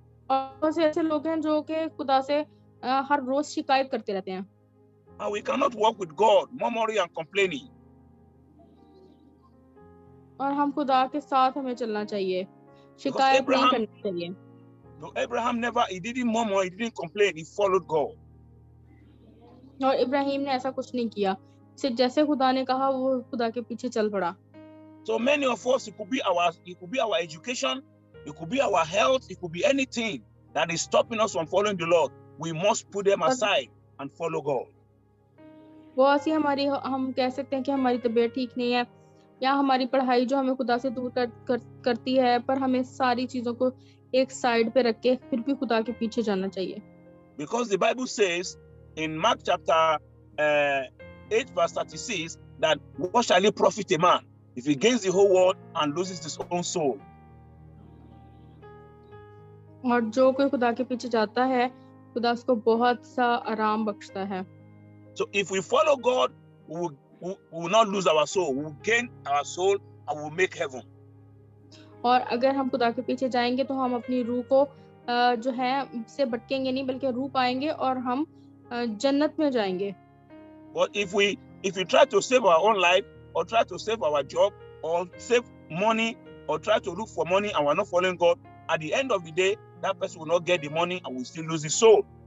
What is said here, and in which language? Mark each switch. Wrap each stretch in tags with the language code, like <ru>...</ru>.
<hi>और बहुत से ऐसे लोग हैं जो कि खुदा से हर रोज शिकायत करते रहते हैं।</hi> <en>And we cannot walk with God murmuring and complaining.</en> <hi>और हम खुदा के साथ हमें चलना चाहिए, शिकायत नहीं करनी चाहिए।</hi> <en>No, Abraham never, he didn't murmur, he didn't complain, he followed God.</en> <hi>और इब्राहिम ने ऐसा कुछ नहीं किया, सिर्फ जैसे खुदा ने कहा वो खुदा के पीछे चल पड़ा।</hi> <en>So many of us, it could be our education, it could be our health, it could be anything that is stopping us from following the Lord. We must put them aside and follow God.</en> <hi>बहुत सी हम कह सकते हैं कि हमारी तबीयत ठीक नहीं है या हमारी पढ़ाई जो हमें खुदा से दूर करती है, पर हमें सारी चीजों को एक साइड पे रख के फिर भी खुदा के पीछे जाना चाहिए।</hi> <en>Because the Bible says in Mark chapter 8 verse 36 that what shall it profit a man if he gains the whole world and loses his own soul?</en> <hi>और जो कोई खुदा के पीछे जाता है, खुदा उसको बहुत सा आराम बख्शता है।</hi> <en>So if we follow God, we will not lose our soul. We will gain our soul and we will make heaven.</en> <hi>और अगर हम खुदा के पीछे जाएंगे तो हम अपनी रूह को जो है से भटकेंगे नहीं, बल्कि रूह पाएंगे और हम जन्नत में जाएंगे।</hi> <en>But if we try to save our own life or try to save our job or save money or try to look for money and we're not following God, at the end of the day, that person will not get the money and will still lose his soul.</en>